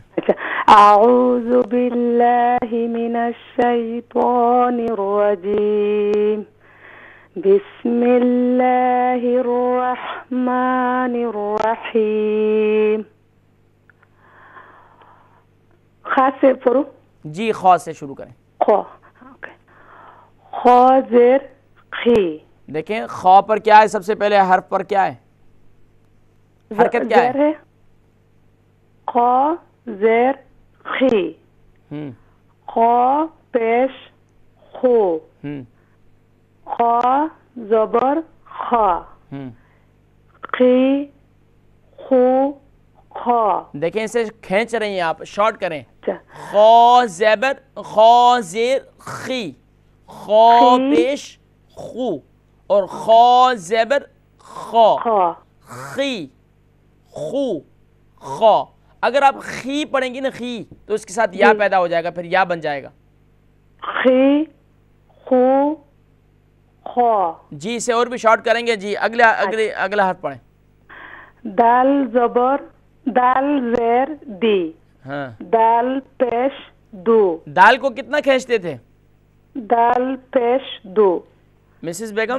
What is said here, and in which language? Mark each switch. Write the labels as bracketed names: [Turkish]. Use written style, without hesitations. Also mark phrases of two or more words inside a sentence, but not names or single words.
[Arabic] اچھا، اعوذ باللہ من الشیطان الرجیم، بسم اللہ الرحمن الرحیم۔ [Urdu] خاص سے پڑھو؟ جی خو سے شروع کریں۔ خو، خو زیر خی۔ دیکھیں خو پر کیا ہے؟ سب سے پہلے حرف پر کیا ہے؟ حرکت کیا ہے؟ خو زیر خی، خو پیش خو، خو زبر خا، خی خو خا۔ دیکھیں اسے کھینچ رہی ہیں آپ، شارٹ کریں۔ خو زیبر خو زیر خی، خو پیش خو، اور خو زیبر خو، خی خو خو۔ اگر آپ خی پڑھیں گی نا خی تو اس کے ساتھ یا پیدا ہو جائے گا، پھر یا بن جائے گا۔ خی خو خو۔ جی اسے اور بھی شارٹ کریں گے۔ جی اگلا حرف پڑھیں۔ دال زبر دال زیر دی، ہاں دال پیش دو، دال کو کتنا کھینچتے تھے دال پیش دو، مسز بیگم؟